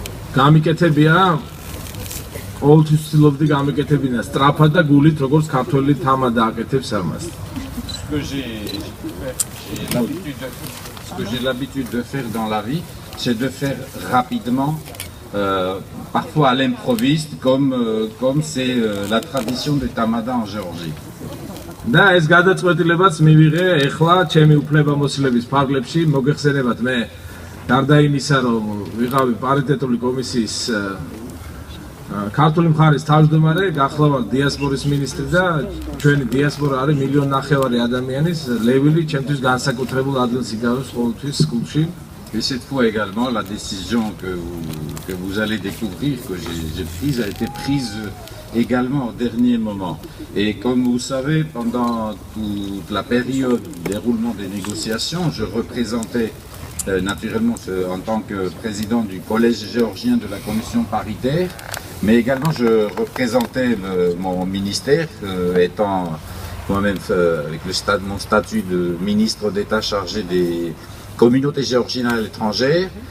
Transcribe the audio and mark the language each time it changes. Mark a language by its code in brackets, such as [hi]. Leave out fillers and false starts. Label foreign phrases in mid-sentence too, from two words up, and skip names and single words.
[ka] გამიკეთებია ყოველთვის ვცდილობდი გამიკეთებინა სწრაფად და გულით როგორც ქართველი თამადა აკეთებს ამას. [fr] Ce que j'ai l'habitude de faire dans la vie, c'est de faire rapidement, parfois à l'improviste, comme c'est la tradition de Tamada en Géorgie. [ka] და ეს გადაწყვეტილებაც მივიღე ეხლა ჩემი უფლებამოსილების ფარგლებში მოგეხსენებათ მე გარდა იმისა რომ ვიყავი პარიტეტული კომისიის ქართული მხარის თავმჯდომარე გახლავარ დიასპორის მინისტრი და ჩვენი დიასპორა არის 1,5 მილიონი ადამიანის ლევილი ჩემთვის განსაკუთრებულ ადგილს იკავებს ყოველთვის სკულში. [fr] Et cette fois également, la décision que vous allez découvrir, que j'ai prise, a été prise également au dernier moment. Et comme vous savez, pendant toute la période du déroulement des négociations, je représentais naturellement en tant que président du collège géorgien de la commission paritaire, mais également je représentais mon ministère, étant moi-même avec mon statut de ministre d'État chargé des communautés géorgiennes à l'étranger.